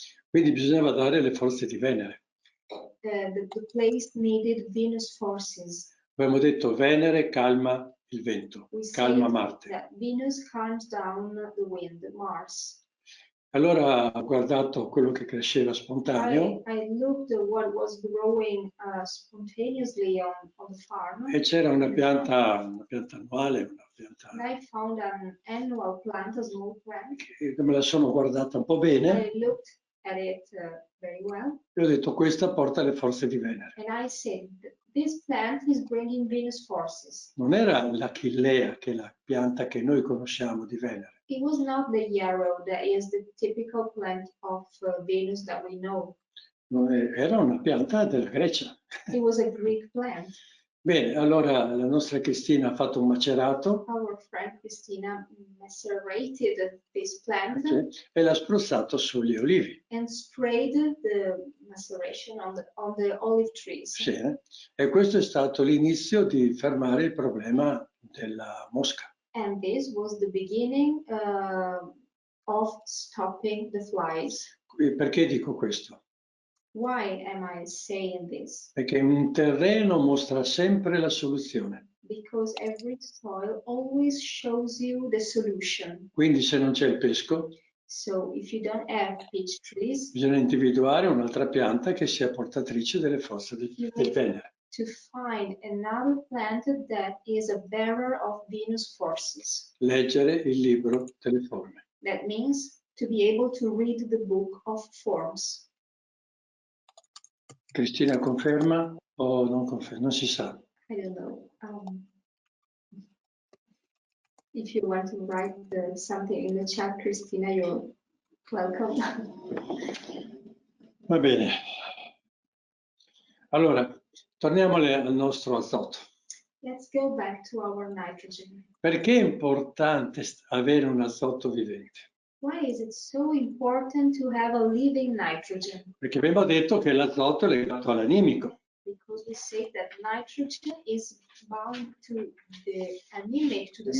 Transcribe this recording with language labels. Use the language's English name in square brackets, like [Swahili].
[Italian] Quindi bisognava dare le forze di Venere. [English] The place needed Venus forces. [Italian] Abbiamo detto Venere calma il vento, calma Marte. [English] That Venus calms down the wind, Mars. [Italian] Allora ho guardato quello che cresceva spontaneo. [English] I looked at what was growing spontaneously on the farm. [Italian] E c'era una pianta annuale, una pianta [English] And I found an annual plant, a small plant. [Italian] che me la sono guardata un po' bene. [English] I looked at it very well. [Italian] E ho detto questa porta le forze di Venere. [English] And I said this plant is bringing Venus forces. [Italian] Non era l'Achillea, che è la pianta che noi conosciamo di Venere. [English] It was not the yarrow that is the typical plant of Venus that we know. [Italian] Era una pianta della Grecia. [English] It was a Greek plant. [Italian] Bene, allora la nostra Cristina ha fatto un macerato. [English] Our friend Christina macerated this plant [Italian] E l'ha spruzzato sugli olivi. [English] and sprayed the maceration on the olive trees. [Italian] Sì, e questo è stato l'inizio di fermare il problema della mosca. [English] And this was the beginning of stopping the flies. [Italian] Perché dico questo? [English] Why am I saying this? [Italian] Perché un terreno mostra sempre la soluzione. [English] Because every soil always shows you the solution. [Italian] Quindi se non c'è il pesco, [English] So if you don't have peach trees, [Italian] bisogna individuare un'altra pianta che sia portatrice delle forze del Venere. [English] to find another plant that is a bearer of Venus forces. [Italian] Leggere il libro delle forme. [English] That means to be able to read the book of forms. [Italian] Cristina conferma o non conferma? Non si sa. [English] I don't know. If you want to write something in the chat, Christina, you're welcome. [Italian] Va bene. Allora, torniamo al nostro azoto. [English] Let's go back to our nitrogen. [Italian] Perché è importante avere un azoto vivente? [English] Why is it so important to have a living nitrogen? [Italian] Perché abbiamo detto che l'azoto è legato all'animico. [English] Because we say that nitrogen is bound to the anemic, to the